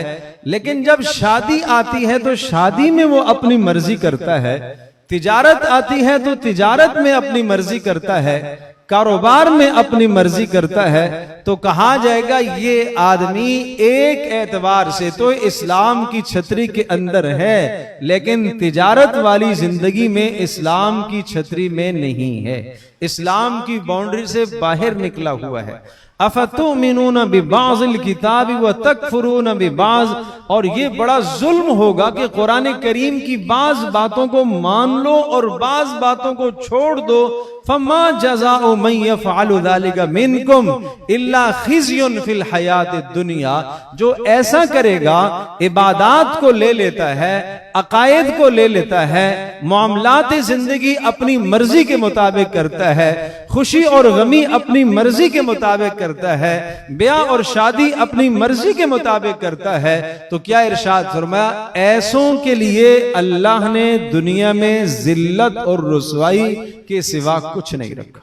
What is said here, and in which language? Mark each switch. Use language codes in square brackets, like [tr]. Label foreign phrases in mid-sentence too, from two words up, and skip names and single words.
[ur] لیکن جب شادی آتی ہے تو شادی میں وہ اپنی مرضی کرتا ہے، تجارت آتی ہے تو تجارت میں اپنی مرضی کرتا ہے، کاروبار میں اپنی مرضی کرتا ہے، تو کہا جائے گا یہ آدمی ایک اعتبار سے تو اسلام کی چھتری کے اندر ہے، لیکن تجارت والی زندگی میں اسلام کی چھتری میں نہیں ہے، اسلام کی باؤنڈری سے باہر نکلا ہوا ہے. [ar] أفتؤمنون ببعض الكتاب وتكفرون ببعض. [ur] اور یہ بڑا ظلم ہوگا کہ قرآن کریم کی بعض باتوں کو مان لو اور بعض باتوں کو چھوڑ دو. [ar] فما جزاء من يفعل ذلك منكم إلا خزي في الحياة الدنيا. [ur] جو ایسا کرے گا، عبادات کو لے لیتا ہے، عقائد کو لے لیتا ہے، معاملات زندگی اپنی مرضی کے مطابق کرتا ہے، خوشی اور غمی اپنی مرضی کے مطابق کرتا ہے، بیاہ اور شادی اپنی مرضی کے مطابق کرتا ہے، تو کیا ارشاد فرمایا، ایسوں کے لیے اللہ نے دنیا میں ذلت اور رسوائی کے سوا کچھ نہیں رکھا.